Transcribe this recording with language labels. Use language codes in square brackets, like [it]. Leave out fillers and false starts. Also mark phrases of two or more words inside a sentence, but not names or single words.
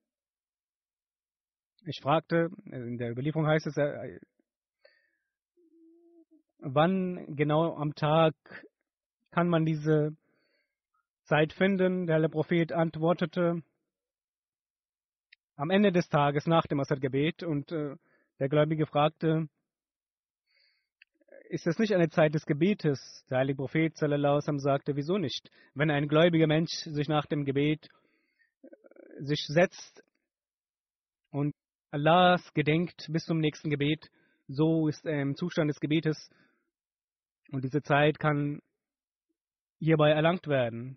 [de] Ich fragte, in der Überlieferung heißt es, wann genau am Tag kann man diese Zeit finden? Der Prophet antwortete, am Ende des Tages nach dem Asr-Gebet. Und der Gläubige fragte, ist es nicht eine Zeit des Gebetes? Der heilige Prophet [ar] صلى الله عليه وسلم [de] sagte, wieso nicht? Wenn ein gläubiger Mensch sich nach dem Gebet sich setzt und Allahs gedenkt bis zum nächsten Gebet, so ist er im Zustand des Gebetes und diese Zeit kann hierbei erlangt werden.